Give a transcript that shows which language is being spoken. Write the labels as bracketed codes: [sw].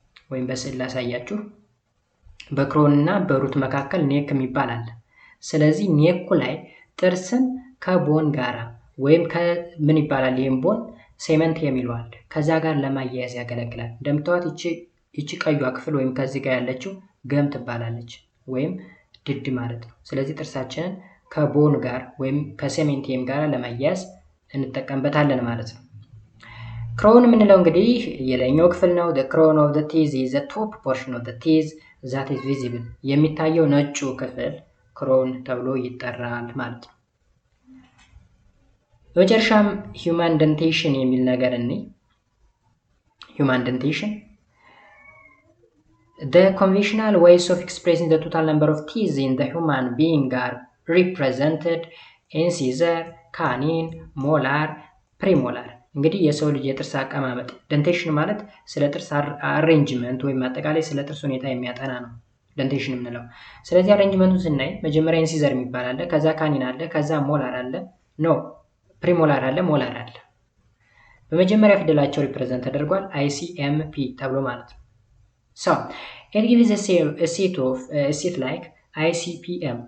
[am] ወይም በስዕል ላሳያችሁ በክሮን እና በሩት መካከል ኔክ የሚባል አለ። ስለዚህ ኔኩ ላይ ጥርስን ከቦን ጋራ ወይም ከምን ይባላል ይሄን ቦን ሴመንት የሚሏል ከዛ ጋር ለማያያዝ ያገለግላል። እንደምታዩት እቺ ቀዩዋ ክፍል ወይም ከዚህ ጋር ያለችው ገም ትባላለች ወይም ድድ ማለት ነው። ስለዚህ ጥርሳችንን ከቦን ጋር ወይም ከሴሜንቲየም ጋር ለማያያዝ እንጠቀምበታለን ማለት ነው። ክሮን የምንለው እንግዲህ የላይኛው ክፍል ነው። [en] the crown of the teeth is the top portion of the teeth that is visible. [am] የሚታየው ነጩ ክፍል ክሮን ተብሎ ይጠራል ማለት ነው። በመጨረሻም [en] human dentition [am] የሚል ነገር እንይ። [en] human dentition the conventional ways of expressing the total number of teeth in the human being are represented incisor, canine, molar, premolar. [am] እንግዲህ የሰው ልጅ የጥርስ አቀማመጥ ደንቴሽን ማለት ስለ ጥርስ አሬንጅመንት ወይም አጠቃላይ ስለ ጥርስ ሁኔታ የሚያጠና ነው ደንቴሽን የምንለው። ስለዚህ አሬንጅመንቱን ስናይ መጀመሪያ ኢንሲዘር የሚባል አለ፣ ከዛ ካኒን አለ፣ ከዛ ሞላር አለ፣ ፕሪሞላር አለ፣ ሞላር አለ። በመጀመሪያ ፊደላቸው ሪፕሬዘንት ተደርጓል ICMP ተብሎ ማለት ነው። [en] so it gives a set like ICPM.